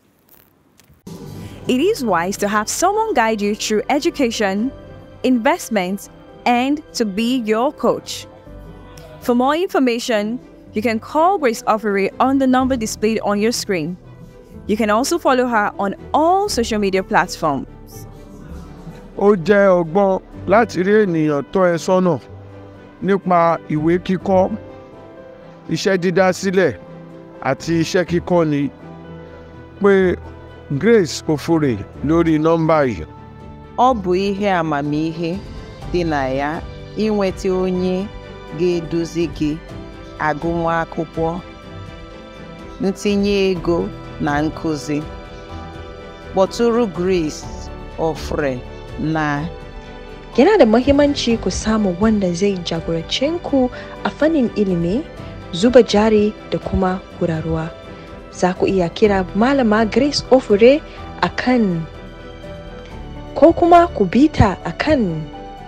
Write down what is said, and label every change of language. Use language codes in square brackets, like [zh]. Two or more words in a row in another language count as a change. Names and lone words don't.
[en] It is wise to have someone guide you through education, investments, and to be your coach. For more information, you can call Grace Offery on the number displayed on your screen. You can also follow her on all social media platforms. [yo] Ó jẹ́ ọgbọ́n láti rí ènìyàn tọ́ ẹ sọ́nà nípa ìwé kíkọ́, iṣẹ́ dídá sílẹ̀ àti iṣẹ́ kíkọ́ ni. Pé Grace Offery lórí nọ́mbà yìí. [ig] Ọ bụ ihe amamihe dị na ya inweta onye ga-eduzi gị agụmakwụkwọ, ntinye ego na nkuzi. Kpọtụrụ Grace Offery na. [ha] Yana da muhimmanci ku samu wanda zai jagorance ku a fannin ilimi, zuba jari da kuma gudanarwa. Za ku iya kira Malama Grace Offery akan ko kuma ku bita akan